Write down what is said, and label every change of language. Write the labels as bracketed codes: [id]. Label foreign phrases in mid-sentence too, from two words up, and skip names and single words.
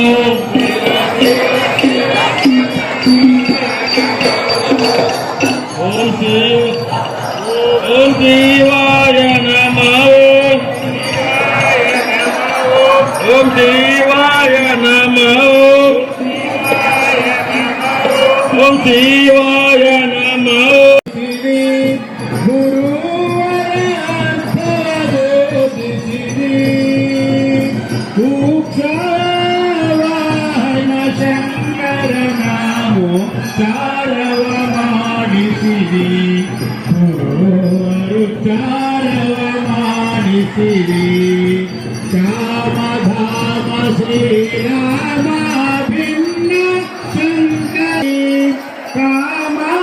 [sa] ॐ शिवाय नमो. ॐ शिवाय नमो. ಓಂ ಶಿವಾಯ ನಮಃ. [kn] ಗುರುವರ ಅರ್ಥವ ಬೋಧಿಸಿರಿ ಉಕ್ಷವಾಹನ ಶಂಕರನ ಮೋಕ್ಷಾರವ ಮಾಡಿಸಿರಿ ಗುರುವರು ಚಾರವ ಮಾಡಿಸಿರಿ ಶ್ಯಾಮಧಾಮ ಶ್ರೀರಾಮ ಭಿನ್ನ ಶಂಕರಿ ಕಾಮ